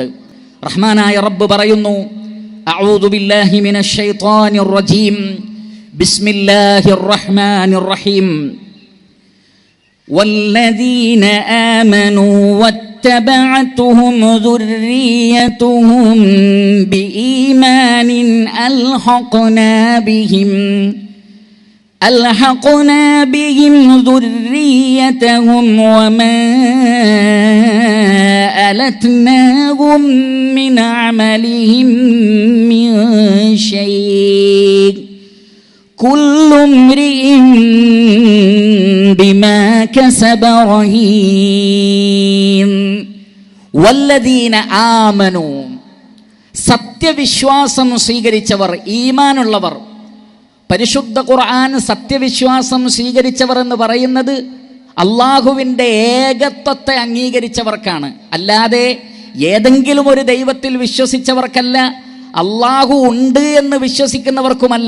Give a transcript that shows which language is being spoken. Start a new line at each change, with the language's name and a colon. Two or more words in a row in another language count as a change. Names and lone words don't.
Malayalam: റഹ്മാനായ റബ്ബ് പറയുന്നു,
Arabic: أعوذ بالله من الشيطان الرجيم، بسم الله الرحمن الرحيم، والذين آمنوا واتبعتهم ذريتهم بإيمان ألحقنا بهم ذريتهم وما أَلَتْنَاهُمْ مِنْ عَمَلِهِمْ مِنْ شَيْءٍ كُلُّ امْرِئٍ بِمَا كَسَبَ رَهِينٌ والذين آمنوا,
Malayalam: സത്യവിശ്വാസം സ്വീകരിച്ചവർ, ഈമാനുള്ളവർ. പരിശുദ്ധ ഖുർആൻ സത്യവിശ്വാസം സ്വീകരിച്ചവർ എന്ന് പറയുന്നത് അള്ളാഹുവിൻ്റെ ഏകത്വത്തെ അംഗീകരിച്ചവർക്കാണ്, അല്ലാതെ ഏതെങ്കിലും ഒരു ദൈവത്തിൽ വിശ്വസിച്ചവർക്കല്ല, അള്ളാഹു ഉണ്ട് എന്ന് വിശ്വസിക്കുന്നവർക്കുമല്ല.